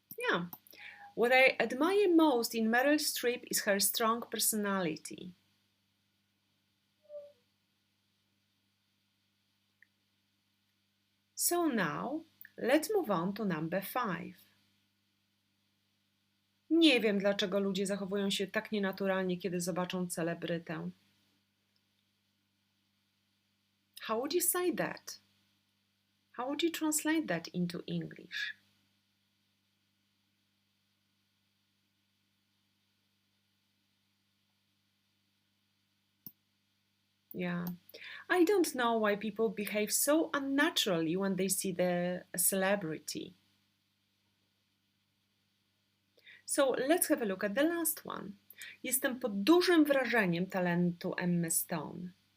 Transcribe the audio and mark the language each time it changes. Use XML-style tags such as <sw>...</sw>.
<en>Yeah. What I admire most in Meryl Streep is her strong personality. So now, let's move on to number 5.</en> <pl>Nie wiem, dlaczego ludzie zachowują się tak nienaturalnie, kiedy zobaczą celebrytę.</pl> <en>How would you say that? How would you translate that into English? Yeah, I don't know why people behave so unnaturally when they see a celebrity. So let's have a look at the last one.</en> <pl>Jestem pod dużym wrażeniem talentu Emmy Stone.</pl>